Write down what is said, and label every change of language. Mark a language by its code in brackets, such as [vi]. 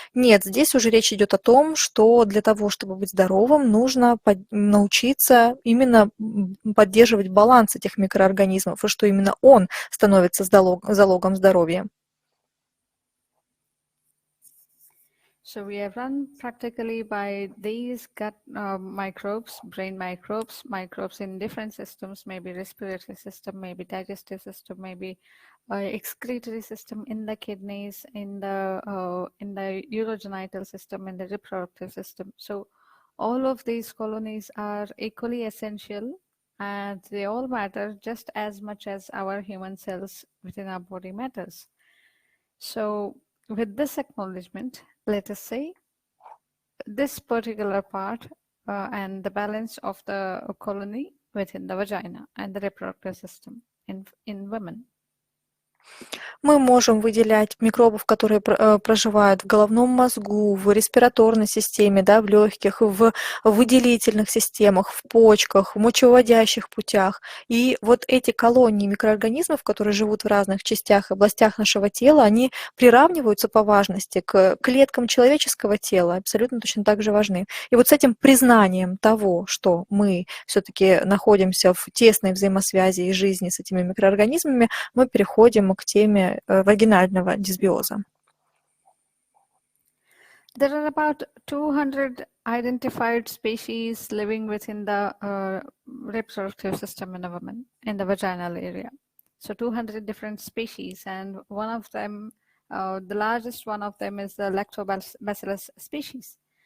[ru] Нет, здесь уже речь идет о том, что для того, чтобы быть здоровым, нужно научиться именно поддерживать баланс этих микроорганизмов, и что именно он становится залогом здоровья. [en] So we are run practically by these gut microbes, brain microbes, microbes in different systems, maybe respiratory system, maybe digestive system, maybe excretory system in the kidneys, in the urogenital system, in the reproductive system. So all of these colonies are equally essential, and they all matter just as much as our human cells within our body matters. So with this acknowledgement, let us say this particular part and the balance of the colony within the vagina and the reproductive system in women. [ru] Мы можем выделять микробов, которые проживают в головном мозгу, в респираторной системе, да, в легких, в выделительных системах, в почках, в мочевыводящих путях. И вот эти колонии микроорганизмов, которые живут в разных частях и областях нашего тела, они приравниваются по важности к клеткам человеческого тела, абсолютно точно так же важны. И вот с этим признанием того, что мы все-таки находимся в тесной взаимосвязи и жизни с этими микроорганизмами, мы переходим к теме вагинального дисбиоза. [en] There are about 200 identified species living within the reproductive system in a woman, in the vaginal area. So 200 different species, and one of them, the largest one of them is the lactobacillus species.